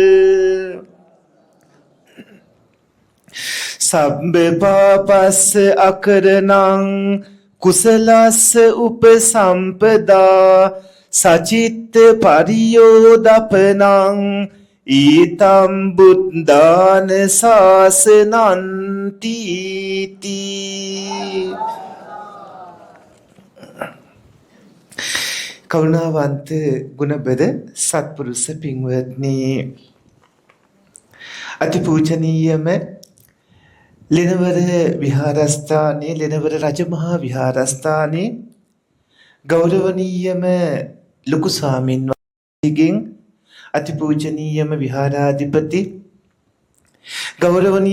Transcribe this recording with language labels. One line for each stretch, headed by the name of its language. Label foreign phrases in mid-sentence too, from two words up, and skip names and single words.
Pali: सब्ब पापस् अकरणं कुशलस् उपसम्पदा सचित्त परियोदपनं ඊතම් බුද්ධාන ශාසනන්ති
Sinhala: කරුණාවන්ත ගුණබද සත්පුරුෂ පින්වත්නි අතිපූජනීයම ලෙනවර විහාරස්ථානයේ ලෙනවර රජමහා විහාරස්ථානයේ ගෞරවනීයම ලොකු ස්වාමින් වහන්සේගෙන් අතිපූජනීයම විහාරාධිපති ගෞරවනීය